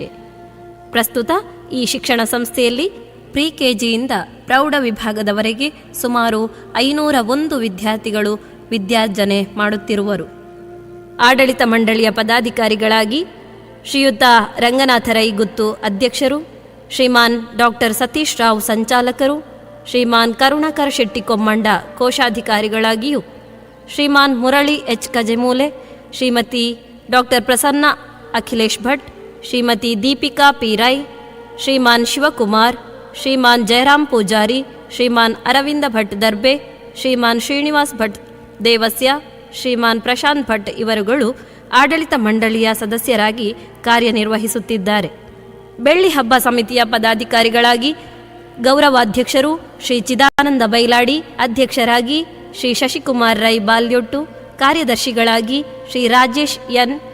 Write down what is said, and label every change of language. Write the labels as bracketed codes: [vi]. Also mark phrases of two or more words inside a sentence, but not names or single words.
[kn] ಪ್ರಸ್ತುತ ಈ ಶಿಕ್ಷಣ ಸಂಸ್ಥೆಯಲ್ಲಿ ಪ್ರಿ ಕೆಜಿಯಿಂದ ಪ್ರೌಢ ವಿಭಾಗದವರೆಗೆ ಸುಮಾರು 501 ವಿದ್ಯಾರ್ಥಿಗಳು ವಿದ್ಯಾರ್ಜನೆ ಮಾಡುತ್ತಿರುವರು. ಆಡಳಿತ ಮಂಡಳಿಯ ಪದಾಧಿಕಾರಿಗಳಾಗಿ ಶ್ರೀಯುತ ರಂಗನಾಥ ರೈ ಗುತ್ತು ಅಧ್ಯಕ್ಷರು, ಶ್ರೀಮಾನ್ ಡಾಕ್ಟರ್ ಸತೀಶ್ ರಾವ್ ಸಂಚಾಲಕರು, ಶ್ರೀಮಾನ್ ಕರುಣಾಕರ್ ಶೆಟ್ಟಿ ಕೊಮ್ಮಂಡ ಕೋಶಾಧಿಕಾರಿಗಳಾಗಿಯೂ, ಶ್ರೀಮಾನ್ ಮುರಳಿ ಎಚ್ ಕಜೆಮೂಲೆ, ಶ್ರೀಮತಿ ಡಾಕ್ಟರ್ ಪ್ರಸನ್ನ ಅಖಿಲೇಶ್ ಭಟ್, ಶ್ರೀಮತಿ ದೀಪಿಕಾ ಪಿ ರೈ, ಶ್ರೀಮಾನ್ ಶಿವಕುಮಾರ್, ಶ್ರೀಮಾನ್ ಜಯರಾಮ್ ಪೂಜಾರಿ, ಶ್ರೀಮಾನ್ ಅರವಿಂದ ಭಟ್ ದರ್ಬೆ, ಶ್ರೀಮಾನ್ ಶ್ರೀನಿವಾಸ್ ಭಟ್ ದೇವಸ್ಯ, ಶ್ರೀಮಾನ್ ಪ್ರಶಾಂತ್ ಭಟ್ ಇವರುಗಳು ಆಡಳಿತ ಮಂಡಳಿಯ ಸದಸ್ಯರಾಗಿ ಕಾರ್ಯನಿರ್ವಹಿಸುತ್ತಿದ್ದಾರೆ. ಬೆಳ್ಳಿ ಹಬ್ಬ ಸಮಿತಿಯ ಪದಾಧಿಕಾರಿಗಳಾಗಿ ಗೌರವಾಧ್ಯಕ್ಷರು ಶ್ರೀ ಚಿದಾನಂದ ಬೈಲಾಡಿ, ಅಧ್ಯಕ್ಷರಾಗಿ ಶ್ರೀ ಶಶಿಕುಮಾರ್ ರೈ ಬಾಲ್ಯೊಟ್ಟು, ಕಾರ್ಯದರ್ಶಿಗಳಾಗಿ ಶ್ರೀ ರಾಜೇಶ್ ಎನ್,